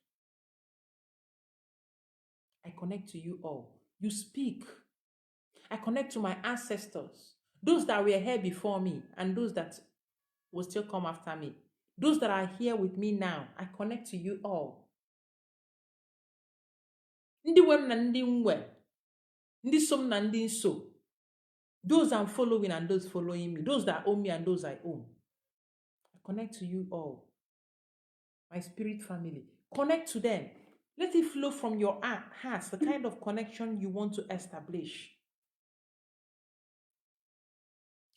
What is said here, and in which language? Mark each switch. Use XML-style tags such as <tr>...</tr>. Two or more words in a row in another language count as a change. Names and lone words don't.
<en>I connect to you all. You speak. I connect to my ancestors, those that were here before me and those that will still come after me. Those that are here with me now, I connect to you all.</en> <ig>Ndi wem na ndi nwe, ndi som na ndi nso.</ig> <en>Those I'm following and those following me. Those that own me and those I own. I connect to you all. My spirit family. Connect to them. Let it flow from your heart, the kind of connection you want to establish.</en>